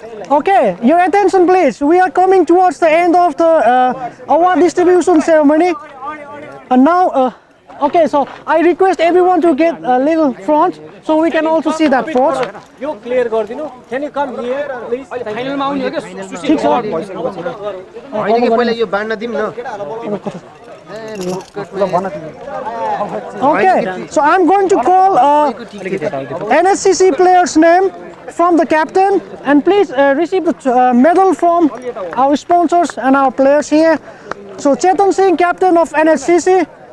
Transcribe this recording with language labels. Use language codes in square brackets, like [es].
[en] Okay, your attention please. We are coming towards the end of the award distribution ceremony. And now, okay, so I request everyone to get a little front so we can also see that port. [ne] यो clear गर्दिनु [en] can you come here please [ne] फाइनलमा आउने हो के ठीक छ हैन के पहिला यो बाड्न दिम न [en] Okay, so I'm going to call NSCC player's name from the captain, and please receive the medal from our sponsors and our players here. So Chetan Singh, captain of NSCC.